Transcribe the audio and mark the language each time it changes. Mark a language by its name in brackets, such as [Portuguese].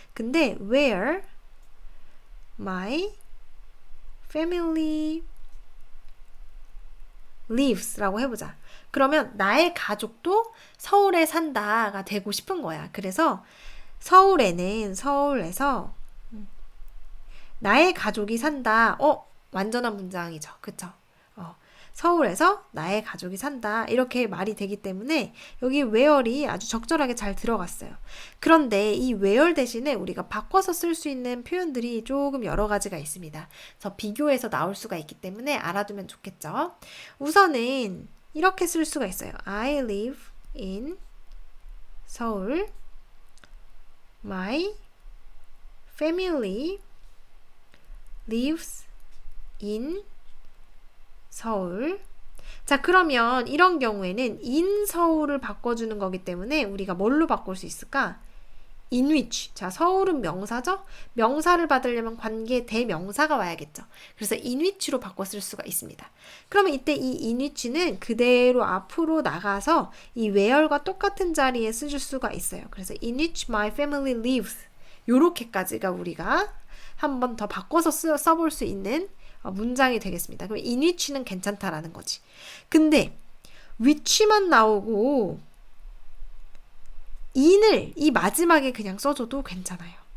[Korean] 근데 [English] where my family lives [Korean] 라고 해보자. 그러면 나의 가족도 서울에 산다가 되고 싶은 거야. 그래서 서울에는 서울에서 나의 가족이 산다. 완전한 문장이죠. 그쵸? 서울에서 나의 가족이 산다. 이렇게 말이 되기 때문에 여기 where이 아주 적절하게 잘 들어갔어요. 그런데 이 where 대신에 우리가 바꿔서 쓸 수 있는 표현들이 조금 여러 가지가 있습니다. 그래서 비교해서 나올 수가 있기 때문에 알아두면 좋겠죠. 우선은 이렇게 쓸 수가 있어요. [English] I live in 서울. My family lives in 서울. [Korean] 자, 그러면 이런 경우에는 in 서울을 바꿔주는 거기 때문에 우리가 뭘로 바꿀 수 있을까? in which. 자, 서울은 명사죠? 명사를 받으려면 관계 대명사가 와야겠죠. 그래서 in which로 바꿔 쓸 수가 있습니다. 그러면 이때 이 in which는 그대로 앞으로 나가서 이 where과 똑같은 자리에 쓰줄 수가 있어요. 그래서 [English] in which my family lives. [Korean] 요렇게까지가 우리가 한 번 더 바꿔서 써볼 수 있는 문장이 되겠습니다. 그럼 in which는 괜찮다라는 거지. 근데 which만 나오고 in을 이 마지막에 그냥 써줘도 괜찮아요.